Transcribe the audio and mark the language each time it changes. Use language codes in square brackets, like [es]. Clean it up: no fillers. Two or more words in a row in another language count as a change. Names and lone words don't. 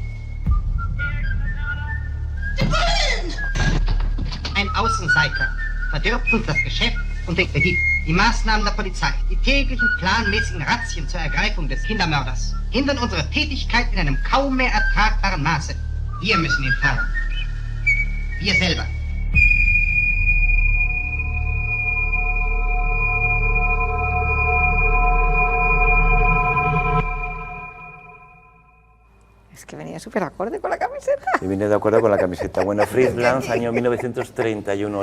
[de] Ein Außenseiter verdirbt uns das Geschäft und den Kredit. Die Maßnahmen der Polizei, die täglichen planmäßigen Razzien zur Ergreifung des Kindermörders hindern unsere Tätigkeit in einem kaum mehr ertragbaren Maße. Wir müssen ihn fangen. Wir selber. [es] Es que venía súper acorde con la camiseta. Y viene de acuerdo con la camiseta. Bueno, Fritz Lang, año 1931.